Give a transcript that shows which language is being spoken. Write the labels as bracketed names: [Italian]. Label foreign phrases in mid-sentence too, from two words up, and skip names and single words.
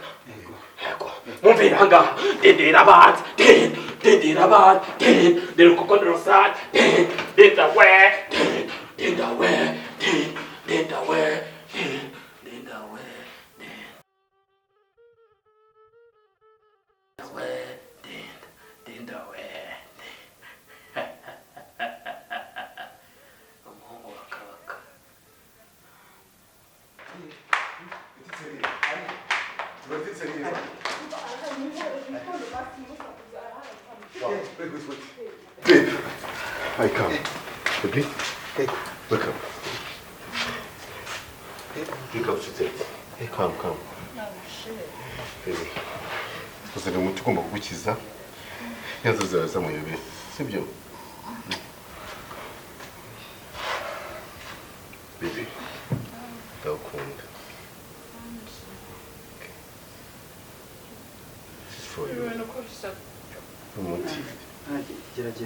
[Kinyarwanda] yego mumvira ahangaha dendera abanza dendera abanza dendera kuko ndorosat denda we denda we denda we denda we denda we umuhungu wakabaka [English] Babe, I come. Baby, wake up. Wake up, Chita. Come. Baby, [Kinyarwanda] uzane umuti ugomba kugukiza yazo zaza muyobera, sibyo? Baby, ndakunda. [English] This is for you. [Kinyarwanda] Umuti. Gerageza.